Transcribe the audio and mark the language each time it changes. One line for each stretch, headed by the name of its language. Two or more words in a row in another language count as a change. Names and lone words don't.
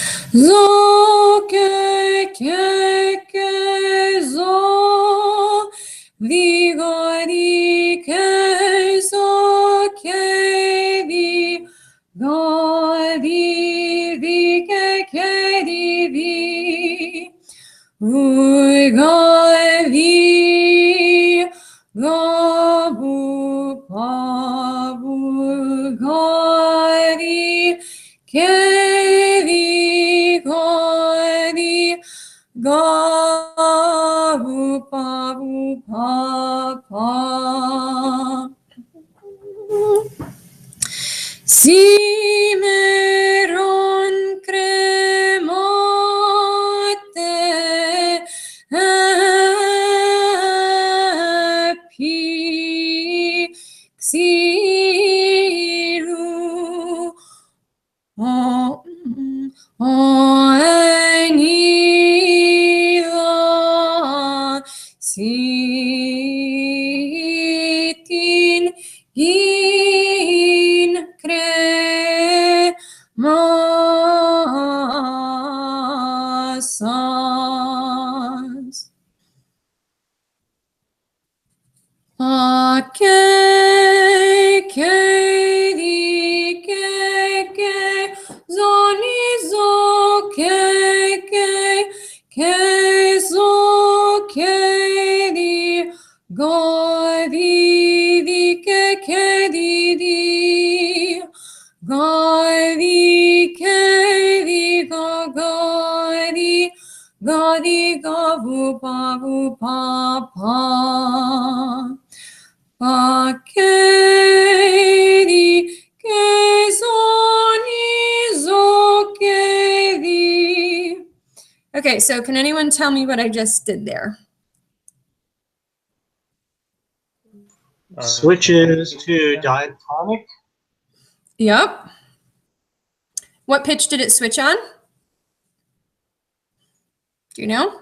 English: Zo, ke, ke, zo. Vi, go, di, ke, zo, ke, di. Go, di, ke, di, vi. Ui, go, vi. Go, bu, pa, bu, go, di. Ke, di, go, di. Ga, bu, pa, pa. Si, meron, cremate, happy, xilu, oh, Anila, sitin, in cremasas. Ke, di, ke, zoni, zo, ke, zo, ke, di, go, di, ke, di, go, ke, di, go, di, go, vu, pa, pa. Akedi, kezoni, zokedi. Okay, so can anyone tell me what I just did there? Switches to diatonic. Yep. What pitch did it switch on? Do you know?